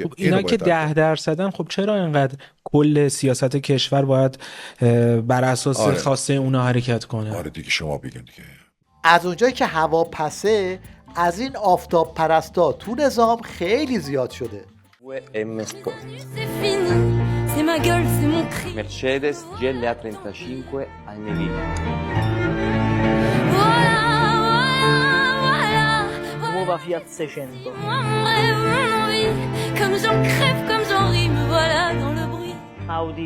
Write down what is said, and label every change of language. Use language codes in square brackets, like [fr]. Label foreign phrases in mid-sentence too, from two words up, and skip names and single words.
[fa] خب اینا که 10%ن، خب چرا اینقدر کل سیاست کشور باید بر اساس خواسته اونا حرکت کنه؟ آره دیگه شما بگین دیگه. از اونجایی که هوا پسه، از این آفتاب پرستا تو نظام خیلی زیاد شده. M Sport. [fr] C'est fini, c'est ma gueule, c'est mon cri. Mercedes GLA 35 al Nvidia. Voilà, voilà, voilà. Nuova Fiat 600. Moi, mon rêve, mon envie. Comme j'en crève, comme j'en ris, me voilà dans le bruit.